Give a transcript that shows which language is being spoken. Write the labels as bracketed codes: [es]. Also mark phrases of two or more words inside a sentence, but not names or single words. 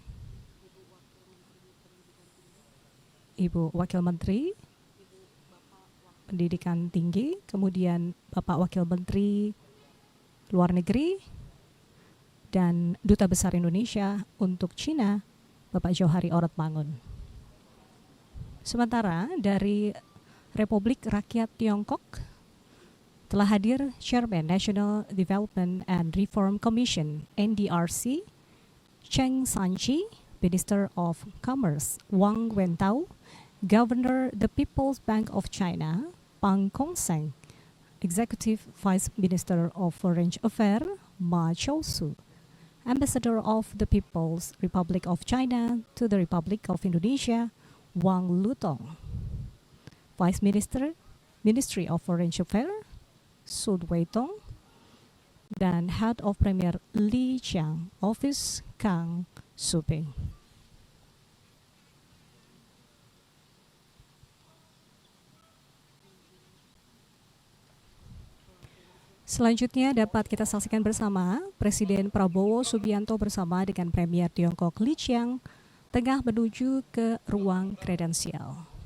[id] Ibu Wakil Menteri Pendidikan Tinggi, kemudian Bapak Wakil Menteri Luar Negeri, dan Duta Besar Indonesia untuk Cina, Bapak Johari Orotmangun. Sementara dari Republik Rakyat Tiongkok, telah hadir Chairman National Development and Reform Commission (NDRC), Cheng Sanchi, Minister [en] of Commerce Wang Wentao, Governor the People's Bank of China Pang Kongseng, Executive Vice Minister of Foreign Affairs Ma Chousu, Ambassador of the People's Republic of China to the Republic of Indonesia Wang Lutong, Vice Minister, Ministry of Foreign Affairs Sud Weitong, dan Head of Premier Li Qiang Office Kang Suping. [id] Selanjutnya dapat kita saksikan bersama Presiden Prabowo Subianto bersama dengan Premier Tiongkok Li Qiang tengah menuju ke ruang kredensial.